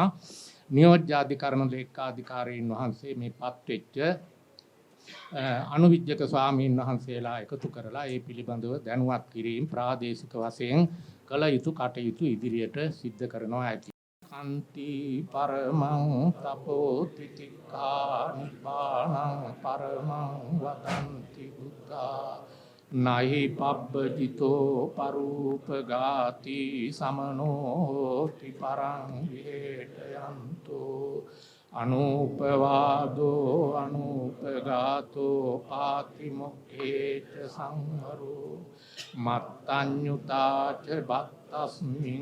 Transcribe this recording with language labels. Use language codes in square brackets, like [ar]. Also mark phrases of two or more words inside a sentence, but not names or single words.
[si] නියෝජ්‍ය අධිකරණ ලේකාධිකාරීන් වහන්සේ මේ පත්වෙච්ච අනුවිජ්ජක ස්වාමීන් වහන්සේලා එකතු කරලා ඒ පිළිබඳව දැනුවත් කිරීම ප්‍රාදේශික වශයෙන් කළ යුතු කටයුතු ඉදිරියට සිද්ධ කරනවා ඇති. [pi] කන්ති පරමං තපෝ තිතිකා නිපාණං පරමං වදන්ති බුද්ධා නහි පබ්බජිතෝ පරූපගාති සමනෝ ති පරං විහෙටයන්තෝ අනූපවාදෝ අනූපගාතෝ පාතිමොක්ඛේච සංවරෝ මත්තඤ්ඤුතාච බත්තස්මින්